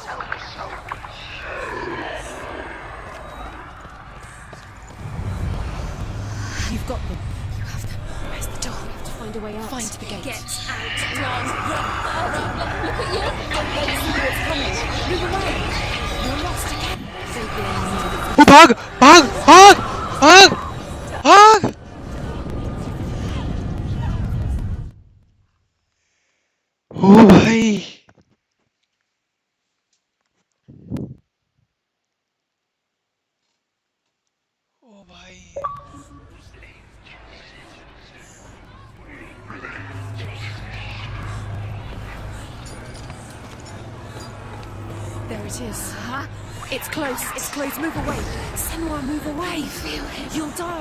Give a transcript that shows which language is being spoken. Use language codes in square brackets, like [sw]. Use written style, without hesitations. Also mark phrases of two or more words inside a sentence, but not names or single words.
[en] You've got them. You have them. Where's the door? We have to find a way out. Find the gate. Get out. Run. Look at you. Don't let us see what's coming. Move away. You're lost again. [hi] ओ भाग भाग भाग भाग भाग ओ भाई ओ भाई [en] There it is. Huh? It's close. It's close. Move away. Senua, move away. Feel it. You'll die.